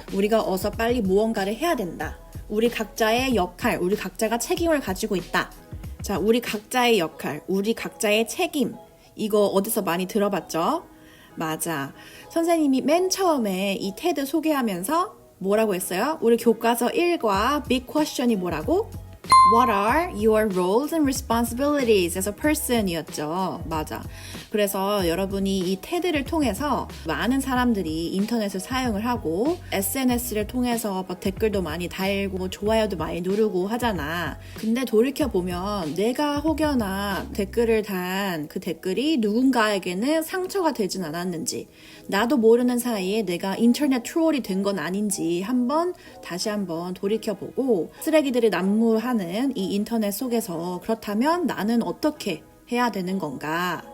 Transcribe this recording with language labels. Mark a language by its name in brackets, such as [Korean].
[Korean] 우리가 어서 빨리 무언가를 해야 된다. 우리 각자의 역할, 우리 각자가 책임을 가지고 있다. 자, 우리 각자의 역할, 우리 각자의 책임. 이거 어디서 많이 들어봤죠? 맞아. 선생님이 맨 처음에 이 테드 소개하면서 뭐라고 했어요? 우리 교과서 1과 Big Question이 뭐라고? [English] What are your roles and responsibilities as a person? [Korean] 이었죠. 맞아. 그래서 여러분이 이 테드를 통해서 많은 사람들이 인터넷을 사용을 하고 SNS를 통해서 뭐 댓글도 많이 달고 좋아요도 많이 누르고 하잖아. 근데 돌이켜보면 내가 혹여나 댓글을 단 그 댓글이 누군가에게는 상처가 되진 않았는지 나도 모르는 사이에 내가 인터넷 트롤이 된 건 아닌지 다시 한번 돌이켜보고 쓰레기들이 난무하는 이 인터넷 속에서 그렇다면 나는 어떻게 해야 되는 건가?